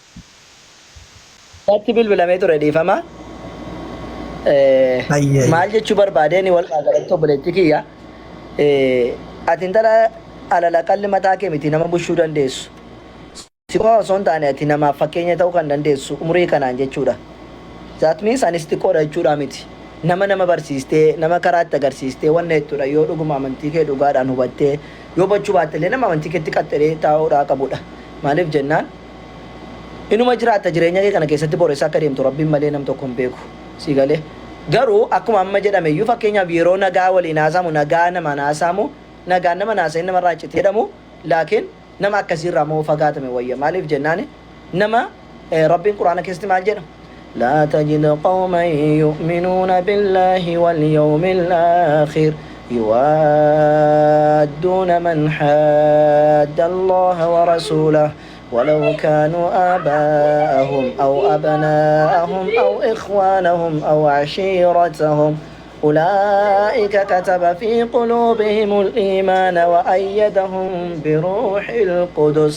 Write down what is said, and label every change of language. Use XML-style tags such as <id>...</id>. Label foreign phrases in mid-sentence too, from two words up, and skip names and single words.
<om>Natti bilbilamee ture dhiifama. Maal jechuu barbaadeen walumaa galatti obboleetti kiyya ati intala alalaqalli mataa kee miti nama bushuu dandeessu. Siqoo osoo hin taane ati namaaf fakkeenya ta'uu kan dandeessu umurii kanaan jechuudha.</om> <en>That means</en> <om>anis xiqqoodha jechuudha miti. Nama barsiistee nama karaatti agarsiistee wanna jechuudha yoo dhuguma amantii kee dhugaadhaan hubattee yoo bachuu baattellee nama amantii keetti qaxxalee taa'uudhaa qabudha. Maaliif jennaan inuma jiraata jireenya kee kana keessatti boreessaa akka deemtu rabbiin malee nam tokko hin beeku si galee garuu akkuma amma jedhame iyyuu fakkeenyaaf yeroo nagaa waliin haasamu nagaa nama naasamu nagaa nama naasa'in nama raacite jedhamu laakiin nama akkasiirraa moo fagaatame wayya maaliif jennaan nama rabbiin quraana keessatti maal jedha</om> <ar>لا تجد قوما يؤمنون بالله واليوم الآخر يوادون من حاد الله ورسوله ولو كانوا آباءهم أو أبناءهم أو إخوانهم أو عشيرتهم أولئك كتب في قلوبهم الإيمان وأيدهم بروح القدس.</ar>